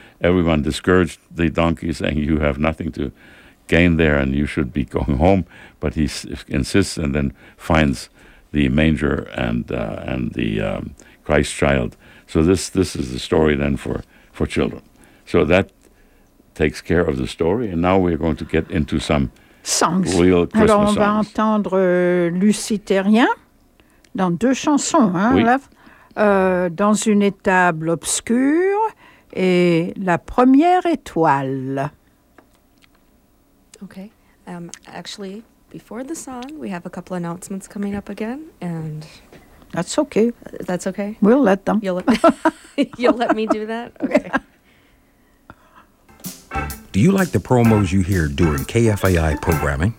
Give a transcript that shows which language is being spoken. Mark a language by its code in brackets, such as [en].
[en] Everyone discouraged the donkey, saying, "You have nothing to gain there, and you should be going home." But he insists, and then finds the manger and the Christ child. So this is the story then for children. So that takes care of the story, and now we're going to get into some songs. Real Christmas songs. [fr] Alors on va entendre Luciterien dans deux chansons, hein, oui. Dans une étable obscure et la première étoile. [en] Okay. Actually, before the song, we have a couple announcements coming up again, and... That's okay. That's okay? We'll let them. You'll let me do that? Okay. Do you like the promos you hear during KFAI programming?